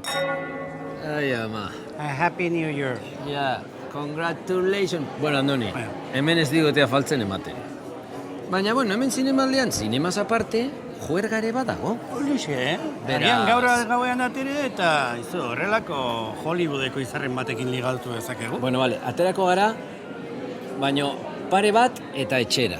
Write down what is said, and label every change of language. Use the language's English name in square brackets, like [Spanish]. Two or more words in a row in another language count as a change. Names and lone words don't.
[Basque] Ai, ama. [English] A happy New Year. Ja, congratulations. [Basque] Bueno, Andoni, hemen ez digotea faltzen ematen. Baina, hemen zinemaldean, zinemaz aparte, juergare badago. Horixe, Agian gauean atere eta horrelako Hollywoodeko izarren batekin ligatu dezakegu. Bueno, vale, aterako gara, baina pare bat eta etxera,